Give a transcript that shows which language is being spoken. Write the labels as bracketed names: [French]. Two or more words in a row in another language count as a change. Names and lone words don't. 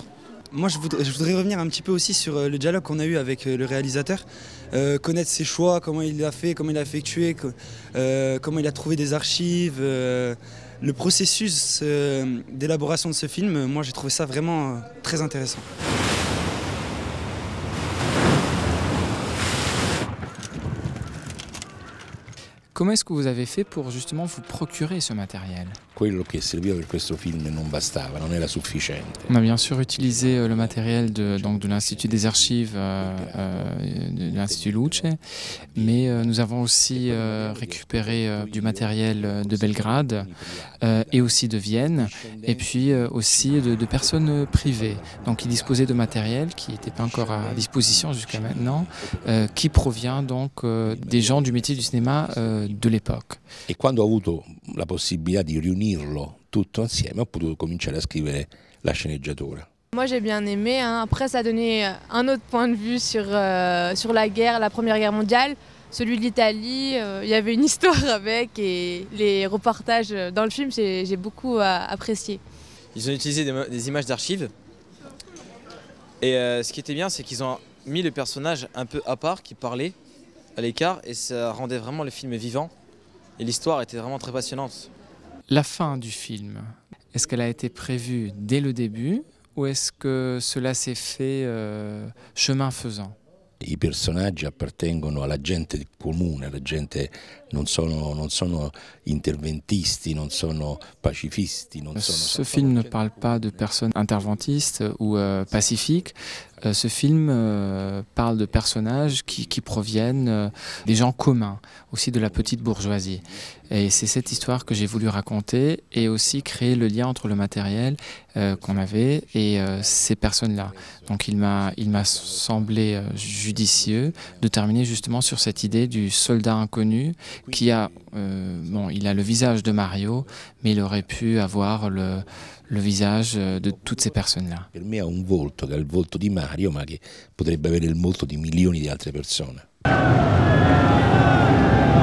[French] Moi, je voudrais revenir un petit peu aussi sur le dialogue qu'on a eu avec le réalisateur, connaître ses choix, comment il l'a fait, comment il l'a effectué, comment il a trouvé des archives, le processus d'élaboration de ce film. Moi, j'ai trouvé ça vraiment très intéressant. Comment est-ce que vous avez fait pour justement vous procurer ce matériel ? [Italian] Quello che serviva per questo film non bastava, non era sufficiente. [French] On a bien sûr utilisé le matériel de l'Institut des archives de l'Institut Luce, mais nous avons aussi récupéré du matériel de Belgrade et aussi de Vienne, et puis aussi de personnes privées, donc qui disposaient de matériel qui n'était pas encore à disposition jusqu'à maintenant, qui provient donc des gens du métier du cinéma de l'époque. [Italian] E quando ho avuto la possibilità di riunirlo tutto insieme, ho potuto cominciare a scrivere la sceneggiatura. [French] Moi j'ai bien aimé, hein. Après ça a donné un autre point de vue sur la guerre, la Première Guerre mondiale, celui de l'Italie, il y avait une histoire avec et les reportages dans le film j'ai beaucoup apprécié. Ils ont utilisé des images d'archives et ce qui était bien c'est qu'ils ont mis le personnage un peu à part qui parlait à l'écart et ça rendait vraiment le film vivant et l'histoire était vraiment très passionnante. La fin du film, est-ce qu'elle a été prévue dès le début ou est-ce que cela s'est fait chemin faisant ? [Italian] I personaggi appartengono alla gente comune, la gente non sono interventisti, non sono pacifisti. [French] Ce film ne parle pas de personnes interventistes ou pacifiques. Ce film parle de personnages qui proviennent des gens communs, aussi de la petite bourgeoisie. Et c'est cette histoire que j'ai voulu raconter et aussi créer le lien entre le matériel qu'on avait et ces personnes-là. Donc il m'a semblé judicieux de terminer justement sur cette idée du soldat inconnu qui a, il a le visage de Mario, mais il aurait pu avoir le visage de toutes ces personnes-là. [Italian] Per me ha un volto che è il volto di Mario, ma che potrebbe avere il volto di milioni di altre persone.